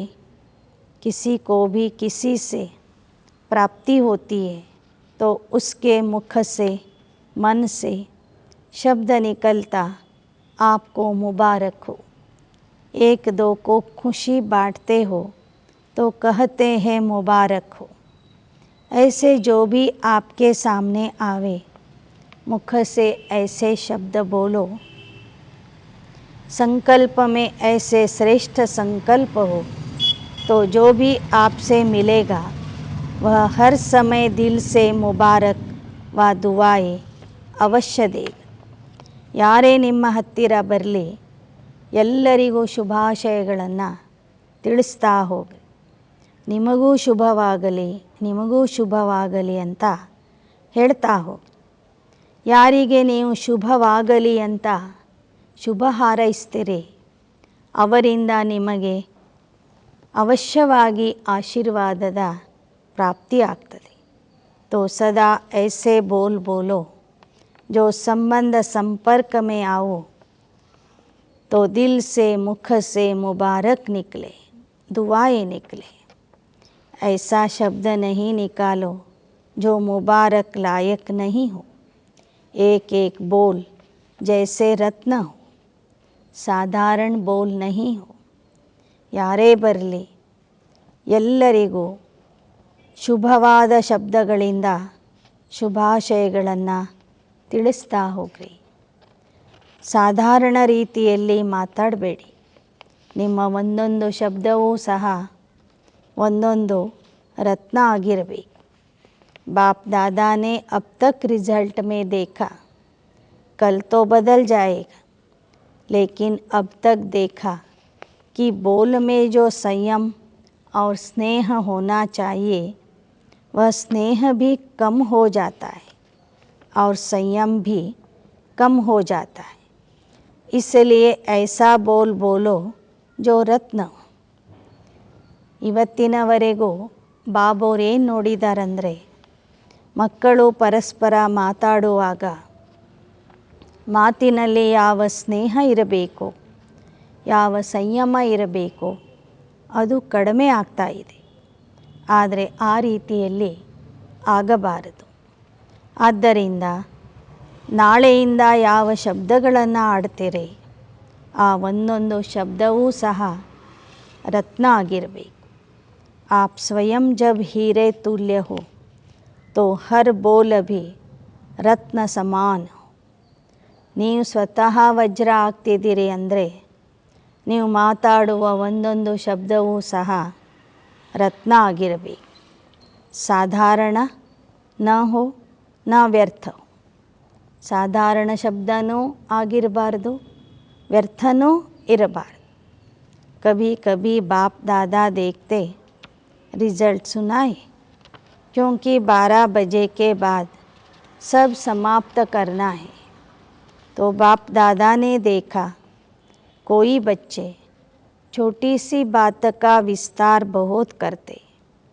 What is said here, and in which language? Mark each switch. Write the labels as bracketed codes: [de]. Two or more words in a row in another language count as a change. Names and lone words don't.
[hi] किसी को भी किसी से प्राप्ति होती है तो उसके मुख से, मन से शब्द निकलता आपको मुबारक हो. एक दो को खुशी बांटते हो तो कहते हैं मुबारक हो. ऐसे जो भी आपके सामने आवे, मुख से ऐसे शब्द बोलो. संकल्प में ऐसे श्रेष्ठ संकल्प हो तो जो भी आपसे मिलेगा वह हर समय दिल से मुबारक व दुआएं अवश्य देगा. [kn] ಯಾರೇ ನಿಮ್ಮ ಹತ್ತಿರ ಬರಲಿ ಎಲ್ಲರಿಗೂ ಶುಭಾಶಯಗಳನ್ನು ತಿಳಿಸ್ತಾ ಹೋಗಿ. ನಿಮಗೂ ಶುಭವಾಗಲಿ, ನಿಮಗೂ ಶುಭವಾಗಲಿ ಅಂತ ಹೇಳ್ತಾ ಹೋಗಿ. ಯಾರಿಗೆ ನೀವು ಶುಭವಾಗಲಿ ಅಂತ ಶುಭ ಹಾರೈಸ್ತೀರಿ ಅವರಿಂದ ನಿಮಗೆ ಅವಶ್ಯವಾಗಿ ಆಶೀರ್ವಾದದ ಪ್ರಾಪ್ತಿ ಆಗ್ತದೆ. [hi] तो सदा ऐसे बोल बोलो जो संबंध संपर्क में आओ तो दिल से, मुख से मुबारक निकले, दुआएं निकले. ऐसा शब्द नहीं निकालो जो मुबारक लायक नहीं हो. एक एक बोल जैसे रत्न हो, साधारण बोल नहीं हो. [kn] ಯಾರೇ ಬರಲಿ ಎಲ್ಲರಿಗೂ ಶುಭವಾದ ಶಬ್ದಗಳಿಂದ ಶುಭಾಶಯಗಳನ್ನು ತಿಳಿಸ್ತಾ ಹೋಗ್ರಿ. ಸಾಧಾರಣ ರೀತಿಯಲ್ಲಿ ಮಾತಾಡಬೇಡಿ. ನಿಮ್ಮ ಒಂದೊಂದು ಶಬ್ದವೂ ಸಹ ಒಂದೊಂದು रत्न ಆಗಿರಬೇಕು. [hi] बाप दादा ने अब तक रिजल्ट में देखा, कल तो बदल जाएगा, लेकिन अब तक देखा कि बोल में जो संयम और स्नेह होना चाहिए वह स्नेह भी कम हो जाता है और संयम भी कम हो जाता है. इसलिए ऐसा बोल बोलो जो रत्न. [kn] ಇವತ್ತಿನವರೆಗೂ ಬಾಬೋರು ಏನು ನೋಡಿದಾರಂದರೆ, ಮಕ್ಕಳು ಪರಸ್ಪರ ಮಾತಾಡುವಾಗ ಮಾತಿನಲ್ಲಿ ಯಾವ ಸ್ನೇಹ ಇರಬೇಕು, ಯಾವ ಸಂಯಮ ಇರಬೇಕು ಅದು ಕಡಿಮೆ ಆಗ್ತಾ ಇದೆ. ಆದರೆ ಆ ರೀತಿಯಲ್ಲಿ ಆಗಬಾರದು. ಆದ್ದರಿಂದ ನಾಳೆಯಿಂದ ಯಾವ ಶಬ್ದಗಳನ್ನು ಆಡ್ತೀರಿ ಆ ಒಂದೊಂದು ಶಬ್ದವೂ ಸಹ ರತ್ನ ಆಗಿರಬೇಕು. [hi] आप स्वयं जब हीरे तुल्य हो तो हर बोल भी रत्न समान हो. [kn] ನೀವು ಸ್ವತಃ ವಜ್ರ ಆಗ್ತಿದ್ದೀರಿ ಅಂದರೆ ನೀವು ಮಾತಾಡುವ ಒಂದೊಂದು ಶಬ್ದವೂ ಸಹ ರತ್ನ ಆಗಿರಬೇಕು. [hi] साधारण न हो न व्यर्थ हो. [kn] ಸಾಧಾರಣ ಶಬ್ದನೂ ಆಗಿರಬಾರ್ದು, ವ್ಯರ್ಥನೂ ಇರಬಾರ್ದು. [hi] कभी कभी बाप दादा देखते रिजल्ट सुनाए, क्योंकि 12 बजे के बाद सब समाप्त करना है. तो बाप दादा ने देखा कोई बच्चे छोटी सी बात का विस्तार बहुत करते.